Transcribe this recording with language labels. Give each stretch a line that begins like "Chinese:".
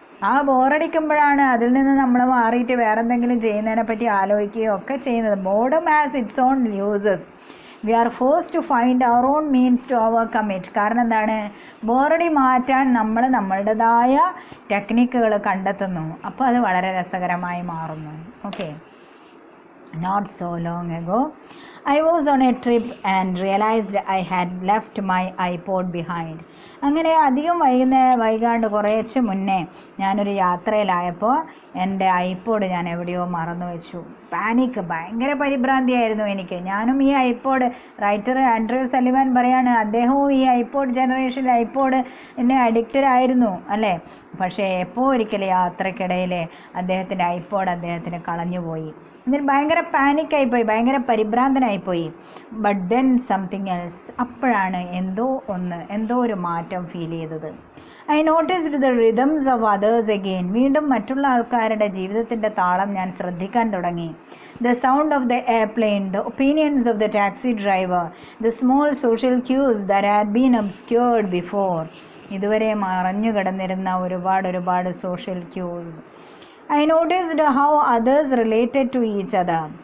Malayalam: ആ ബോറടിക്കുമ്പോഴാണ് അതിൽ നിന്ന് നമ്മൾ മാറിയിട്ട് വേറെ എന്തെങ്കിലും ചെയ്യുന്നതിനെ പറ്റി ആലോചിക്കുകയോ ഒക്കെ ചെയ്യുന്നത്.
English: Boredom has its own uses. We are forced to find our own means to overcome it.
Malayalam: കാരണം എന്താണ്, ബോറടി മാറ്റാൻ നമ്മൾ നമ്മളുടേതായ ടെക്നിക്കുകൾ കണ്ടെത്തുന്നു. അപ്പോൾ അത് വളരെ രസകരമായി മാറുന്നു. Okay.
English: Not so long ago, I was on a trip and realized I had left my iPod behind.
Malayalam: അങ്ങനെ അധികം വൈകാണ്ട് കുറേശ്ശെ മുന്നേ ഞാനൊരു യാത്രയിലായപ്പോൾ എൻ്റെ ഐപോഡ് ഞാൻ എവിടെയോ മറന്നു വെച്ചു. പാനിക്ക്, ഭയങ്കര പരിഭ്രാന്തിയായിരുന്നു എനിക്ക്. ഞാനും ഈ ഐപോഡ്, റൈറ്റർ ആൻഡ്രൂ സലിവൻ പറയാണ്, അദ്ദേഹവും ഈ ഐപോഡ് ജനറേഷനിൽ ഐപോഡ് എന്നെ അഡിക്റ്റഡ് ആയിരുന്നു അല്ലേ. പക്ഷേ എപ്പോൾ ഒരിക്കൽ യാത്രക്കിടയിൽ അദ്ദേഹത്തിൻ്റെ ഐപോഡ് അദ്ദേഹത്തിന് കളഞ്ഞുപോയി. എന്നിട്ട് ഭയങ്കര പാനിക്കായിപ്പോയി, ഭയങ്കര പരിഭ്രാന്തനായിപ്പോയി.
English: But then something else.
Malayalam: അപ്പോഴാണ് എന്തോ ഒരു മാറ്റം ഫീൽ ചെയ്തത്.
English: I noticed the rhythms of others again.
Malayalam: വീണ്ടും മറ്റുള്ള ആൾക്കാരുടെ ജീവിതത്തിൻ്റെ താളം ഞാൻ ശ്രദ്ധിക്കാൻ തുടങ്ങി.
English: The sound of the airplane, the opinions of the taxi driver, the small social cues that had been obscured before.
Malayalam: ഇതുവരെ മറഞ്ഞു കിടന്നിരുന്ന ഒരുപാട് social quiz.
English: I noticed how others related to each other.